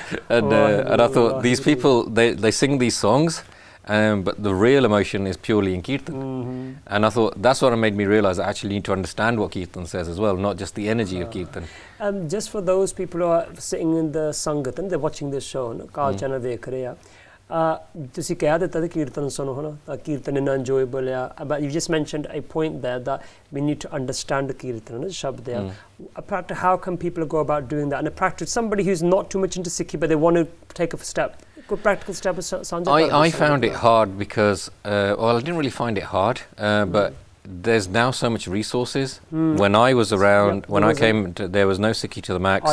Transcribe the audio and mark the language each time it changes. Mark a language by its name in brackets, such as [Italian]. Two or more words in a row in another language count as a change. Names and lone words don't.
[English] And I thought, these people, they sing these songs, but the real emotion is purely in Kirtan. And I thought, that's what made me realise I actually need to understand what Kirtan says as well, not just the energy of Kirtan. Just for those people who are sitting in the Sangat and they're watching this show, Akaal Channel [Punjabi] ਦੇਖ ਰਹੇ ਤੁਸੀਂ ਕਹਿ ਦਿੱਤਾ ਕਿ ਕੀਰਤਨ ਸੁਣੋ ਹੈ ਨਾ ਕੀਰਤਨ ਇੰਨਾ enjoyable ਆ [English] but you just mentioned a point there that we need to understand [Punjabi] ਕੀਰਤਨ ਸ਼ਬਦ ਆ [English] how can people go about doing that and a practice somebody who's not too much into Sikhi but they want to take a step good practical step I found it hard because well I didn't really find it hard but there's now so much resources. When I was around, when I came, there was no Sikhi to the max.